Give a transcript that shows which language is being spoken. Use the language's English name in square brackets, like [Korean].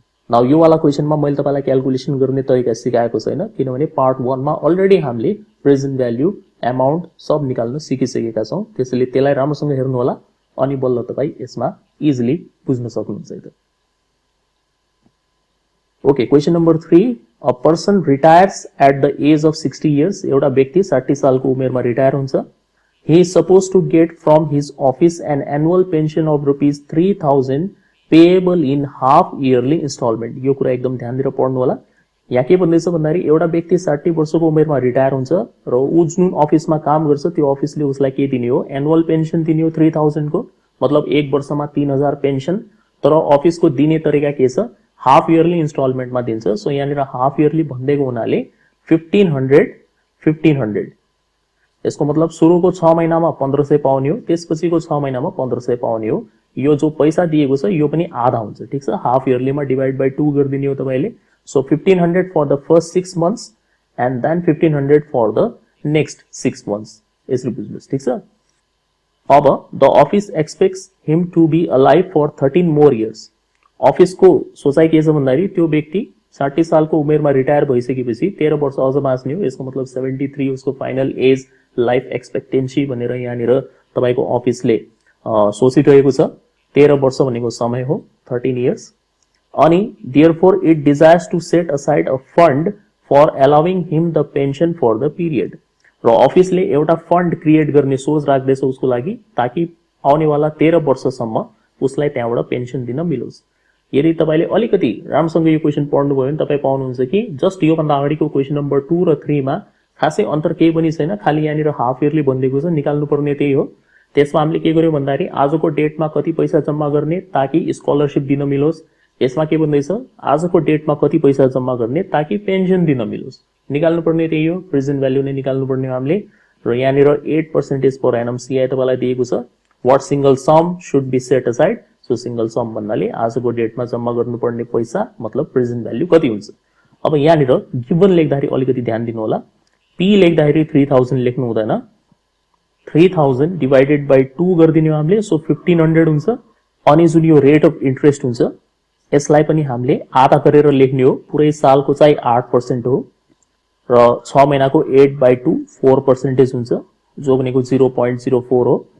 [Nepali] Now यो वाला क्वेशनमा मैले तपाईलाई क्याल्कुलेसन गर्ने तरिका सिकाएको छैन, किनभने पार्ट 1 मा अलरेडी हामीले प्रेजेन्ट भ्यालु, अमाउन्ट सब निकाल्न सिकिसकेका छौं। त्यसैले त्यसलाई राम्रोसँग हेर्नु होला अनि बल्ल तपाई यसमा इजिली बुझ्न सक्नुहुन्छ है त। [English] Okay, question number 3, a person retires at the age of 60 years. [Nepali] एउटा व्यक्ति 60 सालको उमेरमा रिटायर हुन्छ। [English] He is supposed to get from his office an annual pension of rupees 3,000 payable in half yearly installment। [Nepali] यो कुरा एकदम ध्यान दिएर पढ्नु होला। यहाँ के भन्दैछ भन्दाखेरि एउटा व्यक्ति 60 वर्षको उमेरमा रिटायर हुन्छ र उ जुन अफिसमा काम गर्छ त्यो अफिसले उसलाई के दिने हो, एनुअल पेन्सन दिने हो 3000 को, मतलब एक वर्षमा 3000 पेन्सन। तर अफिसको दिने तरिका के छ, हाफ इयरली इन्स्टलमेन्टमा दिन्छ। सो यहाँनिर हाफ इयरली भन्दैको हुनाले 1500 यसको मतलब सुरुको 6 महिनामा 1500 पाउने हो, त्यसपछिको 6 महिनामा 1500 पाउने हो। यो जो पैसा दिएको छ यो पनि आधा हुन्छ, ठीक छ। हाफ इयरलीमा डिवाइड बाइ 2 गरिदिने हो तपाईले। [English] So 1500 for the first 6 months and then 1500 for the next 6 months। [Nepali] यसरी बुझ्नुस्, ठीक छ। अब [English] The office expects him to be alive for 13 more years. [Nepali] अफिसको सोचाइ के छ भन्दाखेरि त्यो व्यक्ति 60 सालको उमेरमा रिटायर भइसकेपछि 13 वर्ष अझ बाँच्ने हो। यसको मतलब 73 उसको फाइनल एज, लाइफ एक्सपेक्टेन्सी भनेर यहाँनिर तपाईको अफिसले सोचिरहेको छ। 13 वर्ष भनेको समय हो, 13 इयर्स। अनि [English] therefore it desires to set aside a fund for allowing him the pension for the period। [Nepali] र अफिसले एउटा फन्ड क्रिएट गर्ने सोच राख्दैछ उसको लागि, ताकि आउनेवाला 13 वर्षसम्म उसलाई त्यहाँबाट पेन्सन दिन मिलोस्। यदि तपाईले अलिकति राम्रोसँग यो क्वेशन पढ्नुभयो भने तपाई पाउनुहुन्छ कि जस्ट यो भन्दा अगाडिको क्वेशन नम्बर 2 र 3 मा खासै अन्तर केही पनि छैन, खाली यहाँनिर हाफ इयरली भनिदिएको छ, निकाल्नु पर्ने त्यही हो। त्यसमा हामीले के गर्यौं भन्दाखेरि आजको डेटमा कति पैसा जम्मा गर्ने ताकि स्कलरशिप दिन मिलोस्। यसमा के भन्दैछ, आजको डेटमा कति पैसा जम्मा गर्ने ताकि पेन्सन दिन मिलोस्। निकाल्नु पर्ने त्यही हो, प्रेजेन्ट भ्यालु नै निकाल्नु पर्ने हो हामीले। र यहाँनिर 8% पर एनम सीआई तपाईलाई दिएको छ। [English] What single sum should be set aside. [Nepali] So single sum भन्नाले आजको डेटमा जम्मा गर्नुपर्ने पैसा मतलब प्रेजेन्ट भ्यालु कति हुन्छ। अब यहाँनिर गिवन लेख्दाखेरि अलिकति ध्यान दिनु होला। पी लेख्दाखेरि 3000 लेख्नु हुँदैन, 3000 डिवाइडेड बाइ 2 गरिदिने हो हामीले। सो 1500 हुन्छ। अनि जुन यो रेट अफ इन्ट्रेस्ट हुन्छ यसलाई पनि हामीले आधा गरेर लेख्ने हो। पुरै सालको चाहिँ 8% हो र 6 महिनाको 8/2 4% हुन्छ, जो भनेको 0.04 हो।